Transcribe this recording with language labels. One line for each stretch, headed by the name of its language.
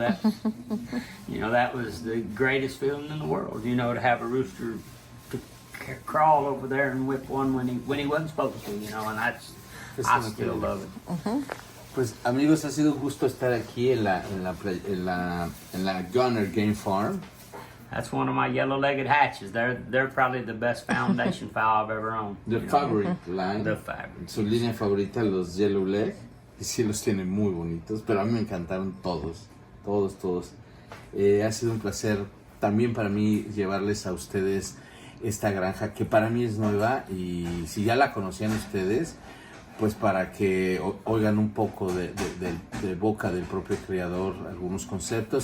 English: That you know, that was the greatest feeling in the world. You know, to have a rooster to crawl over there and whip one when he wasn't supposed to. You know, and I still love it.
Spanish: Pues amigos, ha sido un gusto estar aquí en la Gunner Game Farm.
English: That's one of my yellow-legged hatches. They're probably the best foundation fowl I've ever owned. The favorite line. The favorite.
Spanish: Su línea favorita, los Yellow Leg. Y sí los tiene muy bonitos, pero a mí me encantaron todos. Ha sido un placer también para mí llevarles a ustedes esta granja que para mí es nueva, y si ya la conocían ustedes, pues para que oigan un poco de boca del propio criador algunos conceptos.